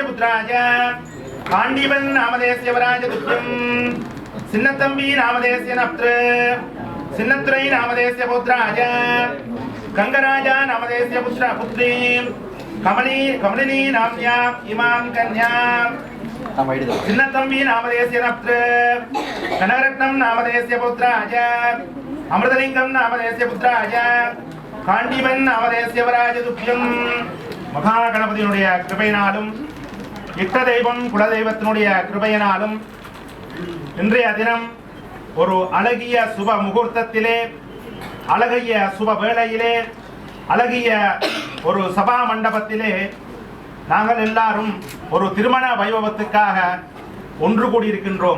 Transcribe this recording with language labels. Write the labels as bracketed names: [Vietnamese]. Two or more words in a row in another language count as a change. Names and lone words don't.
[Sanskrit] पुत्राय काण्डीवन् नामधेयस्य वराज तुभ्यं सिन्नत्तम्बि नामधेयस्य नप्त्र सिन्नत्तुरै नामधेयस्य पौत्राय गंगराजा नामधेयस्य पुत्री कमलिनी नाम्न्याम् इमां कन्यां सिन्नत्तम्बि नामधेयस्य नप्त्र कनकरत्नं नामधेयस्य पौत्राय अमृतलिङ्गं नामधेयस्य पुत्राय काण्डीवन् नामधेयस्य वराज तुभ्यं [Tamil] மகாகணபதியினுடைய கிருபையினாலும் இஷ்ட தெய்வம் குலதெய்வத்தினுடைய கிருபையினாலும் இன்றைய தினம் ஒரு அழகிய சுப முகூர்த்தத்திலே அழகிய சுப வேளையிலே அழகிய ஒரு சபா மண்டபத்திலே நாங்கள் எல்லாரும் ஒரு திருமண வைபவத்துக்காக ஒன்று கூடியிருக்கின்றோம்.